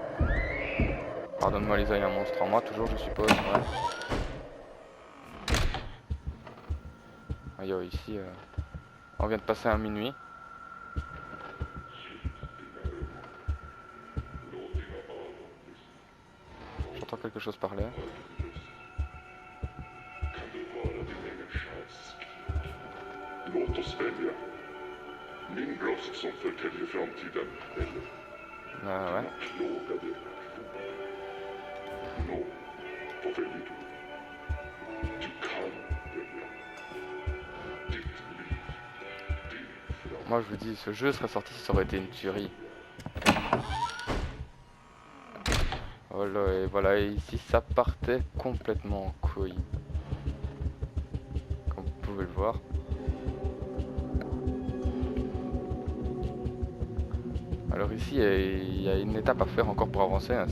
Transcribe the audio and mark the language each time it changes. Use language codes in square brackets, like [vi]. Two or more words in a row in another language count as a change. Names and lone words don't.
[fr] Pardonne-moi Lisa, il y a un monstre en moi, toujours je suppose, ouais. Ah yo, ici, on vient de passer à minuit. J'entends quelque chose parler. [sv] Låt oss välja. Min röst som förtäljer framtiden, eller [fr] Ouais. [sv] plågade. Nå, vad väljer du? Du kan välja. Ditt liv, din framtid. [fr] Moi je vous dis, ce jeu serait sorti si ça aurait été une tuerie. Voilà, et voilà, et ici ça partait complètement en couille. Comme vous pouvez le voir. Alors ici, il y a une étape à faire encore pour avancer, hein.